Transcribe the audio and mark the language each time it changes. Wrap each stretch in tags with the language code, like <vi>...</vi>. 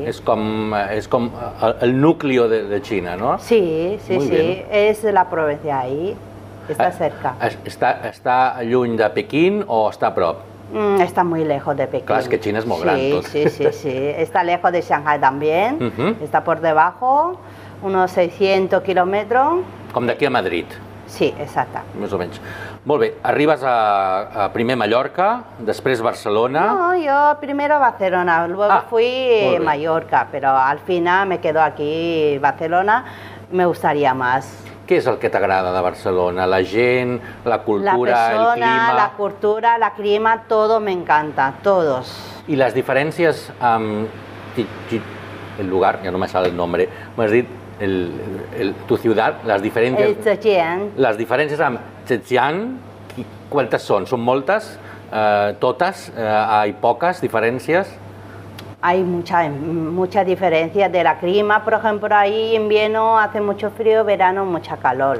<ca>és com el núcleo de Xina, no?</ca> <es>Sí, sí, Muy sí, bien. es la provincia ahí, está cerca.</es> <ca>Està lluny de Pequín o està a prop?</ca> <es>Está muy lejos de Pekín. Claro, es que China es muy grande, tot. Sí, sí, sí. Está lejos de Shanghai también. Está por debajo, unos 600 kilómetros.</es> <ca>Com d'aquí a Madrid,</ca> <es>Sí, exacta.</es> <ca>més o menys. Molt bé, arribes a primer Mallorca, després Barcelona.</ca> <es>No, yo primero Barcelona, luego fui muy Mallorca, pero al final me quedo aquí Barcelona, me gustaría más.</es> <ca>Què és el que t'agrada de Barcelona? La gent, la cultura,</ca> <es>La persona,</es> <ca>el clima...</ca> <es>la cultura, la clima, todo me encanta, todos.</es> <ca>I les diferències amb el lugar, ja</ca> <es>no me sale el nombre,</es> <ca>m'has dit tu ciutat, les diferències... Zhejiang. Les diferències amb Zhejiang, quantes són? Són moltes? Totes?</ca> <es>Hay</es> <ca>poques diferències?</ca> <es>Hay mucha diferencia de la clima, por ejemplo, ahí invierno hace mucho frío, verano mucha calor.</es>